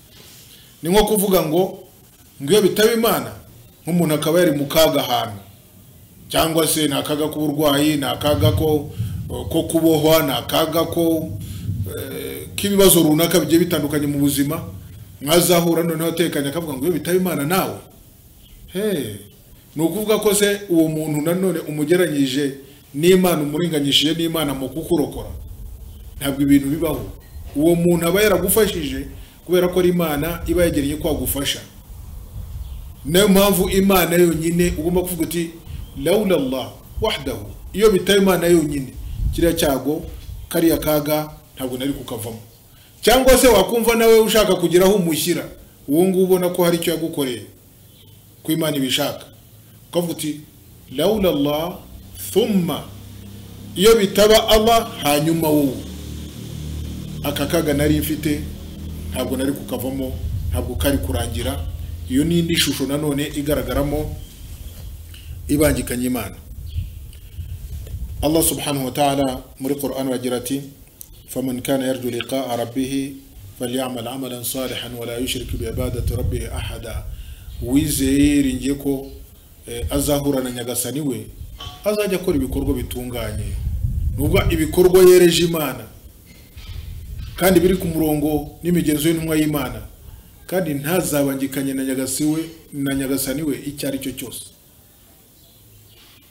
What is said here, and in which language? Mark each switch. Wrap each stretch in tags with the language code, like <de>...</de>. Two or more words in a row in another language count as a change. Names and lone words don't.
<rw>Ni nko kuvuga ngo iyo bitaba Imana, nk'umuntu akaba yari mu kaga ahantu, cyangwa se nta kaga k'uburwayi, nta kaga ko kubohwa, nta kaga ko k'ibibazo runaka bigiye bitandukanye mu buzima, mwazahura noneho atekanye akavuga ngo iyo bitaba Imana nawe, ni ukuvuga ko se uwo muntu nanone umugeranyije n'Imana, umuringanyishije n'Imana mu kukurokora. Ntabwo ibintu bibaho. Uwo muntu aba yaragufashije kubera ko ari Imana iba yegereye kwagufasha. Niyo mpamvu Imana yonyine ugomba kuvuga uti</rw> <ar>لولا الله وحده.</ar> <rw>Iyo bitaba Imana yonyine, kiriya cyago, kariya kaga ntabwo nari kukavamo. Cyangwa se wakumva nawe ushaka kugiraho umushyira, uwo nguwo ubona ko hari icyo yagukoreye ko Imana ibishaka, ukavuga uti</rw> <ar>لولا الله ثم.</ar> <rw>Iyo bitaba Allah, hanyuma wowe aka kaga nari mfite ntabwo nari kukavamo, ntabwo kari kurangira. Iyo ni indi shusho nanone igaragaramo ibangikanya Imana. Allah</rw> <ar>سبحانه وتعالى</ar> <rw>muri Qur'an wagira ati,</rw> <ar>فمن كان يرجو لقاء ربه فليعمل عملا صالحا ولا يشرك بعبادة ربه أحدا.</ar> <rw>Wizeye ngiye ko azahura na Nyagasani we, azajya akora ibikorwa bitunganye, nubwo ibikorwa yereje Imana kandi biri ku murongo n'imigenzo y'intumwa y'Imana, kandi ntazabangikanye na Nyagasani we icyo ari cyo cyose.</rw>